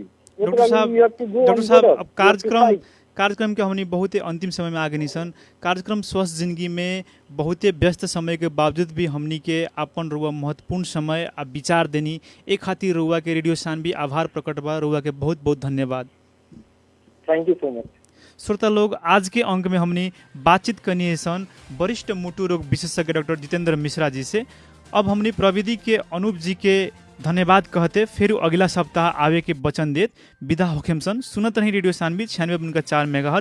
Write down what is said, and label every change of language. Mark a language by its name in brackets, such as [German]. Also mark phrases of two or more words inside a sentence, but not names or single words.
[Bhojpuri] डॉक्टर साहब अब कार्यक्रम के हमनी बहुत अंतिम समय में आ गए सन। कार्यक्रम स्वस्थ जिंदगी में बहुत व्यस्त समय के बावजूद भी हमनी के अपन रुआ महत्वपूर्ण समय आ विचार देनी एक खातिर रुआ के रेडियो सानवी आभार प्रकट बा। रुआ के बहुत बहुत धन्यवाद। [English] thank you so much. [Bhojpuri] श्रोता लोग, आज के अंक में हमने बातचीत करनी सन वरिष्ठ मुटु रोग विशेषज्ञ डॉक्टर जितेंद्र मिश्रा जी से। अब हमने प्रविधि के अनूप जी के धन्यवाद कहते फिर अगला सप्ताह आवे के वचन देत विदा होखेम सन। सुनत रही रेडियो सानवी 96.4 मेगाहर्ट्ज।